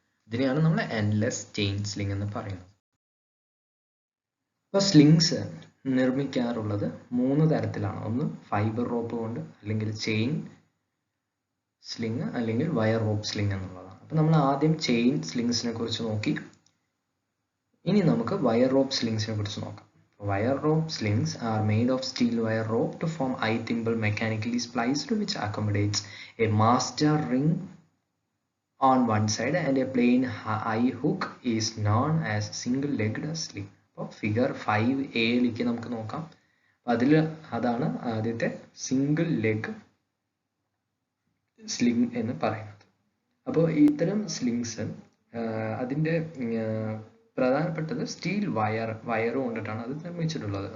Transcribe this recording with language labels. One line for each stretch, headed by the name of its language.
Malayalam: ഇതിനെയാണ് നമ്മൾ endless chain sling എന്ന് പറയുന്നത്. ഇപ്പോൾ സ്ലിങ്സ് നിർമ്മിക്കാറുള്ളത് 3 തരത്തിലാണ്. ഒന്ന് ഫൈബർ റോപ്പ് കൊണ്ട്, അല്ലെങ്കിൽ ചെയിൻ സ്ലിംഗ്, അല്ലെങ്കിൽ വയർ റോപ്പ് സ്ലിംഗ് എന്നുള്ളതാണ്. അപ്പോൾ നമ്മൾ ആദ്യം ചെയിൻ സ്ലിങ്സിനെ കുറിച്ച് നോക്കി. ഇനി നമുക്ക് വയർ റോപ്പ് സ്ലിങ്സിനെ കുറിച്ച് നോക്കാം.
English: Wire rope slings are made of steel wire rope to form I-thimble mechanically spliced, which accommodates a master ring on one side and a plain I-hook is known as single-legged sling.
Malayalam: അപ്പോൾ figure 5A നമുക്ക് നോക്കാം. അതിൽ അതാണ് ആദ്യത്തെ single leg sling എന്ന് പറയുന്നത്. അപ്പോൾ ഇത്തരം സ്ലിങ്സ് അതിൻ്റെ പ്രധാനപ്പെട്ടത് സ്റ്റീൽ വയർ കൊണ്ടിട്ടാണ് അത് നിർമ്മിച്ചിട്ടുള്ളത്.